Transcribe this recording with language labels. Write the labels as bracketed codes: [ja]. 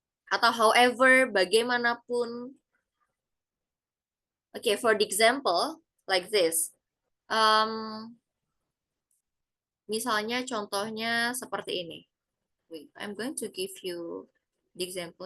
[id] Atau [en] however, bagaimanapun. Okay, for the example, like this. [id] Misalnya contohnya seperti ini. [en] Wait, I'm going to give you the example.